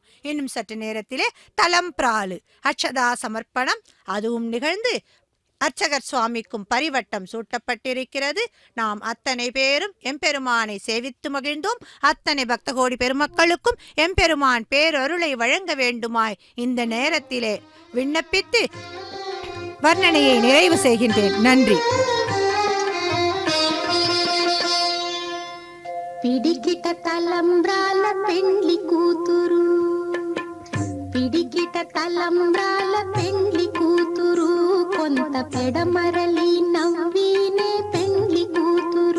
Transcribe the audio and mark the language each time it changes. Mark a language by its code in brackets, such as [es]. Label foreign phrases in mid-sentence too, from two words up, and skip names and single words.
[ta] இன்னும் சற்று நேரத்திலே தலம் பிராலு அட்சதா சமர்ப்பணம் அதுவும் நிகழ்ந்து அர்ச்சகர் சுவாமிக்கும் பரிவட்டம் சூட்டப்பட்டிருக்கிறது. நாம் அத்தனை பேரும் எம்பெருமானை சேவித்து மகிழ்ந்தோம். அத்தனை பக்தகோடி பெருமக்களுக்கும் எம்பெருமான் பேரருளை வழங்க வேண்டுமாய் இந்த நேரத்திலே விண்ணப்பித்து வர்ணனையை நிறைவு செய்கின்றேன். நன்றி. [te] పిడికిట తలంబ్రాల పెండ్లి కూతురు, పిడికిట తలంబ్రాల పెండ్లి కూతురు, కొంత పెడమరలి నవ్వినే పెండ్లి కూతురు.